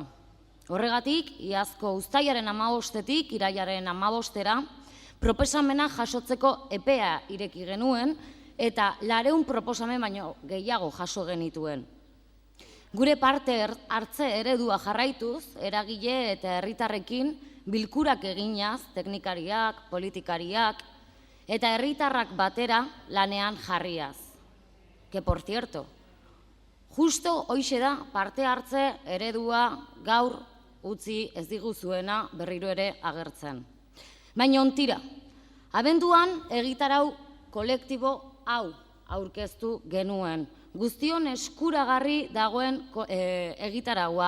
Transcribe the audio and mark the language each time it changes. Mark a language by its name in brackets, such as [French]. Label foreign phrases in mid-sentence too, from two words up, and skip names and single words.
[Basque] Horregatik, iazko uztailaren 15-tik irailaren 15-era, proposamena jasotzeko epea ireki genuen eta 400 proposamen baino gehiago jaso genituen. Gure parte hartze eredua jarraituz, eragile eta herritarrekin bilkurak eginaz, teknikariak, politikariak, eta herritarrak batera lanean jarriaz. [Spanish] Que, por cierto, justo [Basque] hoixe da parte hartze eredua gaur utzi ez diguzuena berriro ere agertzen. Baina ontira, abenduan egitarau kolektibo hau aurkeztu genuen, guztion eskuragarri dagoen egitaraua.